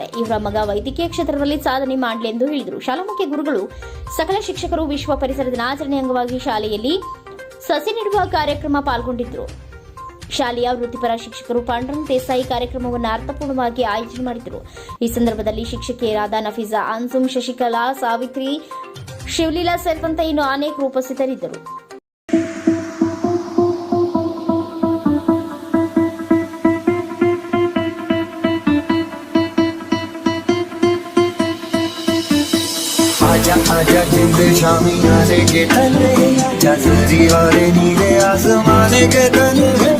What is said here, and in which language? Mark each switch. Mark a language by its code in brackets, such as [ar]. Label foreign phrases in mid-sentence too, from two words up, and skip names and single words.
[kn] ಇವರ ಮಗ ವೈದ್ಯಕೀಯ ಕ್ಷೇತ್ರದಲ್ಲಿ ಸಾಧನೆ ಮಾಡಲಿ ಎಂದು ಹೇಳಿದರು. ಶಾಲಾ ಮುಖ್ಯ ಗುರುಗಳು ಸಕಲ ಶಿಕ್ಷಕರು ವಿಶ್ವ ಪರಿಸರ ದಿನಾಚರಣೆ ಅಂಗವಾಗಿ ಶಾಲೆಯಲ್ಲಿ ಸಸಿ ನೆಡುವ ಕಾರ್ಯಕ್ರಮ ಪಾಲ್ಗೊಂಡಿದ್ದರು. ಶಾಲೆಯ ವೃತ್ತಿಪರ ಶಿಕ್ಷಕರು ಪಾಂಡುರಂಗ್ ದೇಸಾಯಿ ಕಾರ್ಯಕ್ರಮವನ್ನು ಅರ್ಥಪೂರ್ಣವಾಗಿ ಆಯೋಜನೆ ಮಾಡಿದರು. ಈ ಸಂದರ್ಭದಲ್ಲಿ ಶಿಕ್ಷಕಿಯರಾದ ನಫೀಸಾ ಅನ್ಸುಮ್, ಶಶಿಕಲಾ, ಸಾವಿತ್ರಿ, ಶಿವಲೀಲಾ ಸೇರಿದಂತೆ ಇನ್ನು ಅನೇಕರು ಉಪಸ್ಥಿತರಿದ್ದರು. [hi] आजा आजा जिंद शामी आने के तले, आजा सरी वाले नीले आसमाने के तले,